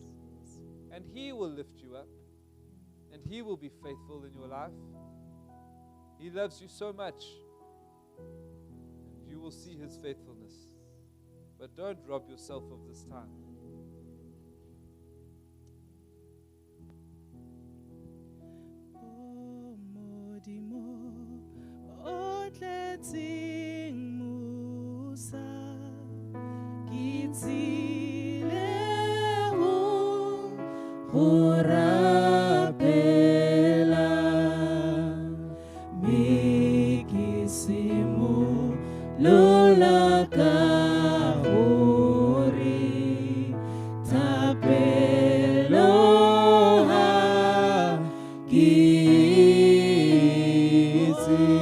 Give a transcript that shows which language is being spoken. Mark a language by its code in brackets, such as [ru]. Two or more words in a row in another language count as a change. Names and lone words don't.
[en] And He will lift you up. And He will be faithful in your life. He loves you so much. And you will see His faithfulness. But don't rob yourself of this time. [tn] Modimo, otle tletseng Musa, ke tsile go rapela, mme ke simolola ka gore thapelo ha ke itse.